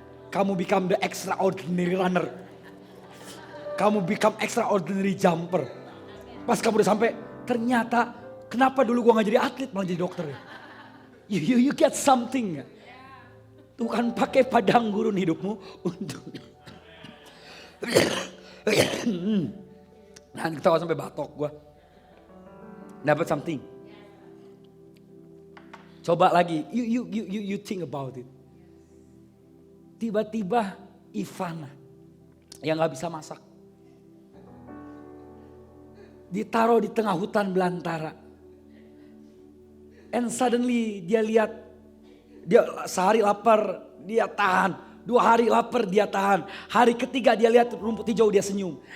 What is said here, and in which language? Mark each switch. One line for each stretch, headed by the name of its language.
English: Kamu become the extraordinary runner. Kamu become extraordinary jumper.
Indonesian: Pas kamu udah sampai, ternyata kenapa dulu gua gak jadi atlet malah jadi dokter ya?
English: You get something.
Indonesian: Tuhan pakai padang gurun hidupmu untuk nah ketawa sampai batok gua. Dapat something.
English: Coba lagi, you think about it.
Indonesian: Tiba-tiba Ivana yang gak bisa masak ditaruh di tengah hutan belantara.
English: And suddenly
Indonesian: dia lihat, dia sehari lapar dia tahan, 2 hari lapar dia tahan, hari ketiga dia lihat rumput hijau dia senyum.